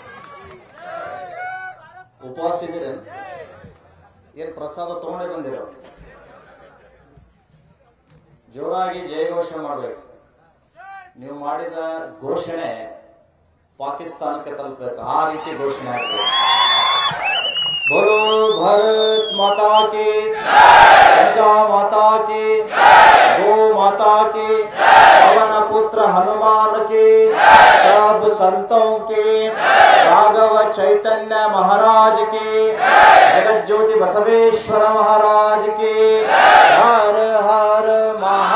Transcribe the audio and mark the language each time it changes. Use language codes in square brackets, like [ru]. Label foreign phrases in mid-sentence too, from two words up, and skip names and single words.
[kn] ಉಪವಾಸ ಇದ್ದೀರೇನು? ಏನ್ ಪ್ರಸಾದ ತಗೊಂಡೇ ಬಂದಿರೋ? ಜೋರಾಗಿ ಜಯ ಘೋಷಣೆ ಮಾಡಬೇಕು. ನೀವು ಮಾಡಿದ ಘೋಷಣೆ ಪಾಕಿಸ್ತಾನಕ್ಕೆ ತಲುಪಬೇಕು, ಆ ರೀತಿ ಘೋಷಣೆ ಆಗ್ಬೇಕು. [hi] बोलो भारत माता की, गंगा माता की, गो माता की, पवन पुत्र हनुमान की, सब संतों की, राघव चैतन्य महाराज की, जगत ज्योति बसवेश्वर महाराज की, हर हर